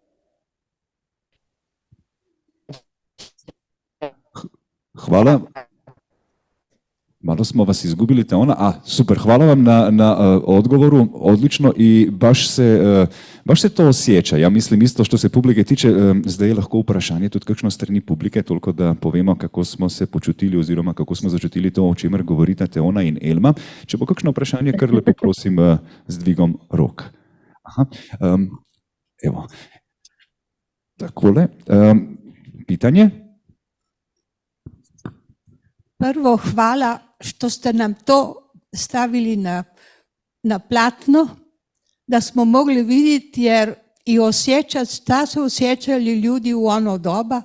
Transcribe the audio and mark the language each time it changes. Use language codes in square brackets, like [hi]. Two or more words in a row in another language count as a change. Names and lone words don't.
[hr] Hvala. Malo smo vas izgubili, Teona. Super, hvala vam na odgovoru, odlično i baš se to osjeća. Ja mislim isto, što se publike tiče, [sl] zdaj je lahko vprašanje tudi kakšno strani publike, toliko da povemo, kako smo se počutili oziroma kako smo začutili to, o čemer govorita Teona in Elma. Če bo kakšno vprašanje, kar lepo prosim z dvigom rok. Evo. Takole. [hr] Pitanje? Prvo, hvala što ste nam to stavili na platno, da smo mogli vidjeti i osjećati šta su osjećali ljudi u ono doba.